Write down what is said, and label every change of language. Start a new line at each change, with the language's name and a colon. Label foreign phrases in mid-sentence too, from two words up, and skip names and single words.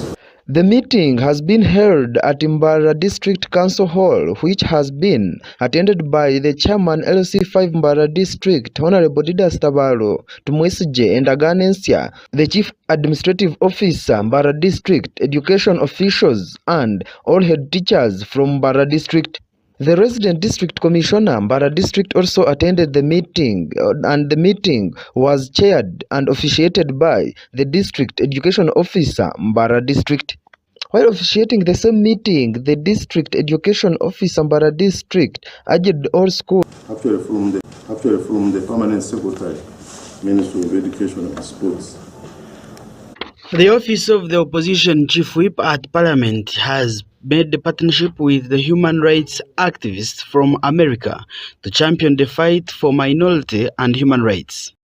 English: The meeting has been held at Mbara District Council Hall, which has been attended by the chairman LC5 Mbara District, Honorable Didas Tabaro, Tumwesije and Aganensia, the chief administrative officer Mbara District, education officials, and all head teachers from Mbara District. The resident district commissioner Mbara District also attended the meeting, and the meeting was chaired and officiated by the district education officer Mbara District. While officiating the same meeting, the district education officer Mbara District urged all schools. Actually from the permanent secretary, Ministry of Education and Sports. The Office of the Opposition Chief Whip at Parliament has made a partnership with the human rights activists from America to champion the fight for minority and human rights.